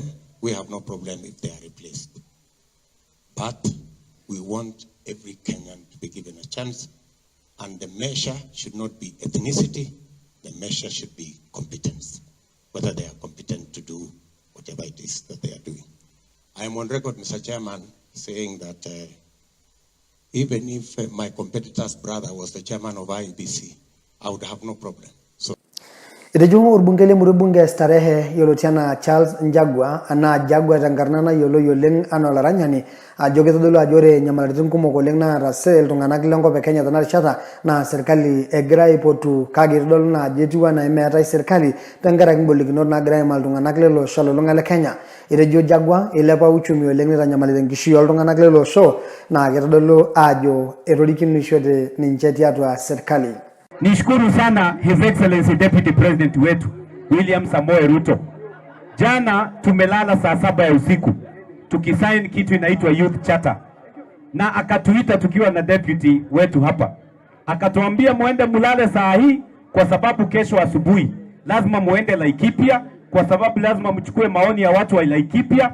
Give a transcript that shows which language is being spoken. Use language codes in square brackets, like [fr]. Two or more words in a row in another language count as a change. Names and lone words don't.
[en] We have no problem if they are replaced. But we want every Kenyan to be given a chance, and the measure should not be ethnicity, the measure should be competence, whether they are competent to do whatever it is that they are doing. I am on record, Mr. Chairman, saying that even if my competitor's brother was the chairman of IEBC, I would have no problem. So [mas] Itajumu urbungele murubunge starehe yolotiana Charles Njagua ana Jagua tangarnana yolo yoleng anolaranyani ajogeto dolo ajore nyamalatin kumok oleng na rasel iltung'anak lenko pe Kenya tanarishata na serikali egira aipotu kake itodolu na ajetua na meetai serikali tenkaraki ngolikinot naagira aimaa iltung'anak lelo osho olulung'a le Kenya. Itejo Jagua ilepa uchumi oleng nitanyamalitin enkishui oltung'anak lelo osho na kitodolu ajo etorikinishote ninche tiatua serikali. [sw] Nishukuru sana [en] His Excellency Deputy President [sw] wetu William Samoei Ruto. Jana tumelala saa 7 ya usiku tukisign kitu inaitwa Youth Charter, na akatuita tukiwa na deputy wetu hapa, akatuambia muende mulale saa hii kwa sababu kesho asubuhi lazima muende Laikipia, kwa sababu lazima mchukue maoni ya watu wa Laikipia.